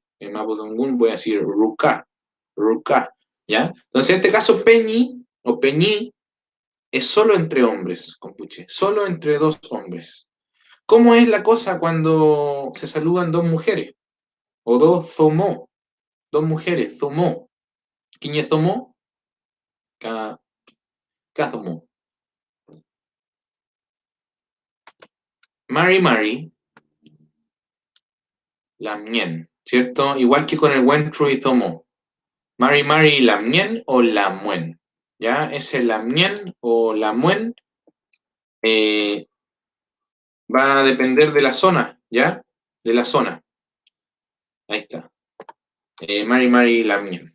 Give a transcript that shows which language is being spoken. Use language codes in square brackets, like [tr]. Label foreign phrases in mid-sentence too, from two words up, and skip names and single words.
[es] En Mapudungún voy a decir ruca, ruca, ¿ya? Entonces, en este caso, Peñi o Peñi es solo entre hombres, compuche, solo entre dos hombres. ¿Cómo es la cosa cuando se saludan dos mujeres? O dos zomó, dos mujeres, zomó. ¿Quién es zomó? Ca, zomó. [arn] Mari Mari, Lamien, [es] ¿cierto? Igual que con el Wentru y zomó. [arn] Mari Mari, Lamien o Lamuen. ¿Ya? [es] Ese Lamien o Lamuen eh, va a depender de la zona, ¿ya? De la zona. Ahí está. [arn] Mari Mari, Lamien.